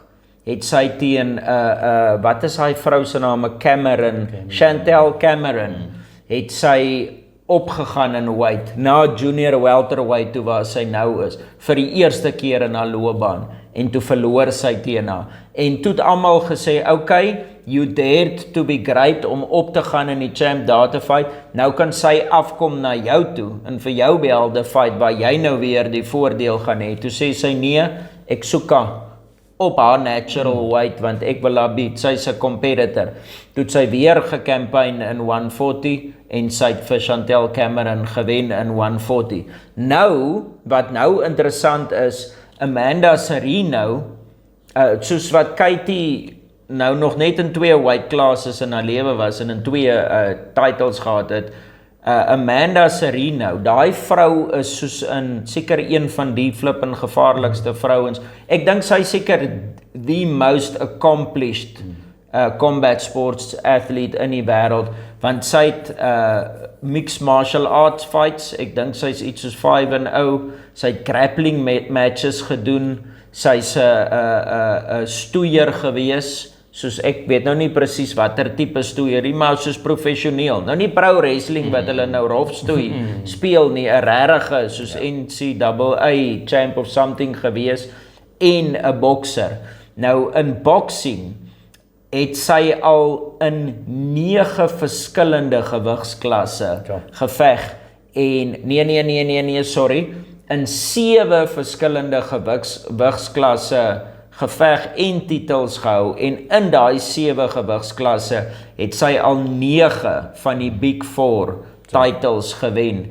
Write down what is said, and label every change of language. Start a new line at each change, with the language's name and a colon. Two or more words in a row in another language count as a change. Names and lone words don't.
Afrikaans: Het sy teen wat is hy vrou se naam? Chantel Cameron. Het sy opgegaan in weight, na
English: junior welterweight
Afrikaans: toe waar sy nou is, vir die eerste keer in haar loopbaan, en toe verloor sy teen haar, en toe het almal gesê,
English: okay, you dared to be great
Afrikaans: om op te gaan in die champ daar te fight, nou kan sy afkom na jou toe, en vir jou behelde fight, waar jy nou weer die voordeel gaan hê, toe sê sy nee, ek soek haar, op haar
English: natural weight,
Afrikaans: want ek wil haar beat, sy is 'n competitor. Toe sy weer gekampaign in 140, en sy het vir Chantel Cameron gewen in 140. Nou, wat nou interessant is, Amanda Serrano, soos wat Katie nou nog net in 2
English: weight classes
Afrikaans: in haar lewe was, en in 2 titles gehad het, Amanda Serrano, daai vrou is soos in seker een van die flippin gevaarlikste vrouens. Ek dink sy seker
English: the most accomplished combat sports athlete
Afrikaans: in die wêreld, want sy het
English: mixed martial arts fights,
Afrikaans: ek dink sy's iets soos 5-0, sy het grappling matches gedoen, sy's 'n stoeier gewees, soos ek weet nou nie presies watter tipe stoeierie, maar soos professioneel. Nou nie
English: pro wrestling
Afrikaans: wat hulle nou rof stoei speel nie, 'n regte soos
English: NCAA champ of something
Afrikaans: gewees en 'n bokser. Nou in boxing het sy al in 9 verskillende gewigsklasse geveg en nee, sorry, in 7 verskillende gewigsklasse geveg en titels gehou, en in daai 7 gewigsklasse het sy al 9 van die Big 4 titles gewen.